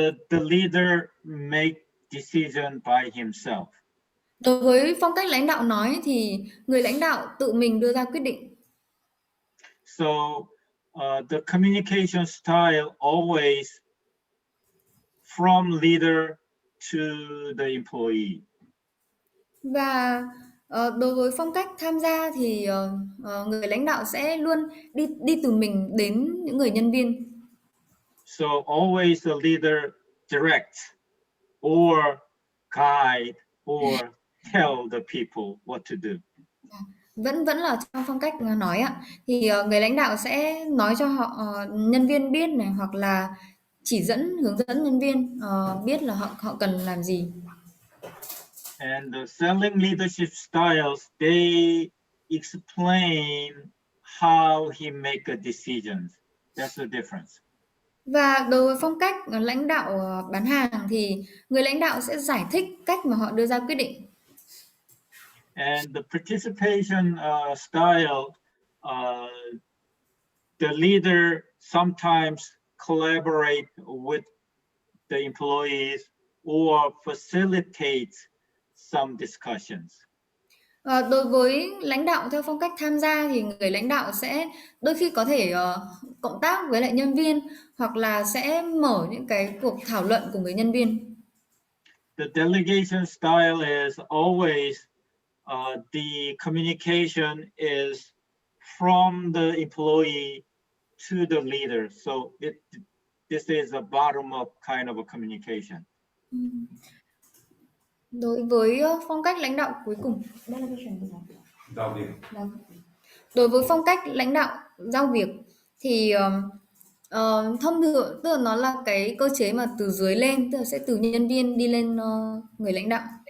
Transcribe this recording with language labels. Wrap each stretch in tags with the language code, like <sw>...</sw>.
<en>The leader make decision by himself.</en> <vi>Đối với phong cách lãnh đạo nói thì người lãnh đạo tự mình đưa ra quyết định.</vi> <en>So the communication style always from leader to the employee.</en> <vi>Và Đối với phong cách tham gia thì người lãnh đạo sẽ luôn đi từ mình đến những người nhân viên.</vi> <en>So always the leader directs or guide or tell the people what to do.</en> <vi>Vẫn vẫn là trong phong cách nói ạ. Thì người lãnh đạo sẽ nói cho họ nhân viên biết này, hoặc là chỉ hướng dẫn nhân viên biết là họ cần làm gì.</vi> <en>And the selling leadership styles, they explain how he make a decisions. That's the difference.</en> <vi>Và đối với phong cách lãnh đạo bán hàng thì người lãnh đạo sẽ giải thích cách mà họ đưa ra quyết định.</vi> <en>And the participation style, the leader sometimes collaborate with the employees or facilitates some discussions.</en> <vi>Đối với lãnh đạo theo phong cách tham gia thì người lãnh đạo sẽ đôi khi có thể cộng tác với lại nhân viên, hoặc là sẽ mở những cái cuộc thảo luận cùng với nhân viên.</vi> <en>The delegation style is always the communication is from the employee to the leader. So this is a bottom-up kind of a communication.</en> <vi>Đối với phong cách lãnh đạo cuối cùng, delegation là gì? Giao việc. Vâng. Đối với phong cách lãnh đạo giao việc thì thông thường, tức là nó là cái cơ chế mà từ dưới lên, tức là sẽ từ nhân viên đi lên người lãnh đạo.</vi>